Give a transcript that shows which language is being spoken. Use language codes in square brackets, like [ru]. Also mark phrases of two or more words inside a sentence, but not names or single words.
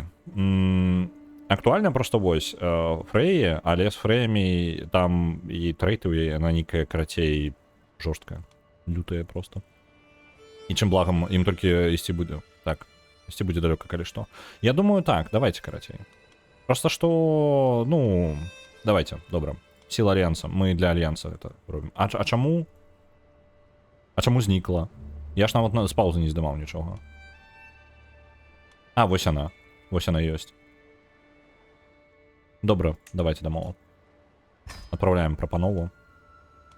[be] Актуальна просто вось Фрэі, але з Фрэямі там і трэйты ў яе, яна нейкая карацей жорсткая. Лютая просто. І чым благам ім толькі ісці будзе. Так, ісці будзе далёка, калі што. Я думаю, так, давайте карацей. Просто што, ну, давайте, добра. [ru] Сила альянса. Мы для альянса это робім. [be] А чаму? А чаму знікла? Я ж нават з паузы не здымаў нічога. А, вось она. Вось она ёсць. Добра, давайте дамоў. [ru] Отправляем прапанову.